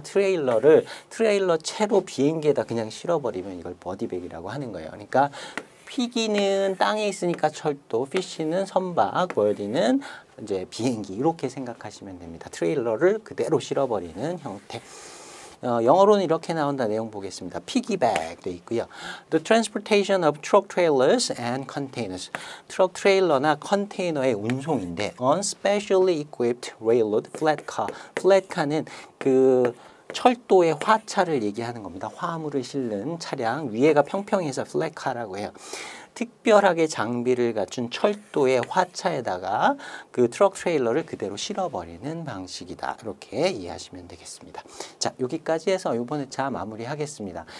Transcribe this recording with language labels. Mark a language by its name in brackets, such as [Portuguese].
[Korean] 트레일러 채로 비행기에다 그냥 실어버리면 이걸 버디백이라고 하는 거예요. 그러니까 피기는 땅에 있으니까 철도, 피쉬는 선박, 버디는 이제 비행기, 이렇게 생각하시면 됩니다. 트레일러를 그대로 실어버리는 형태. 영어로는 이렇게 나온다. 내용 보겠습니다. 피기백도 있고요. [English] The transportation of truck trailers and containers. [Korean] 트럭 트레일러나 컨테이너의 운송인데 [English] on specially equipped railroad flat car. [Korean] flat car는 그 철도의 화차를 얘기하는 겁니다. 화물을 실는 차량, 위에가 평평해서 플랫카라고 해요. 특별하게 장비를 갖춘 철도의 화차에다가 그 트럭 트레일러를 그대로 실어버리는 방식이다. 이렇게 이해하시면 되겠습니다. 자, 여기까지 해서 이번 회차 마무리하겠습니다.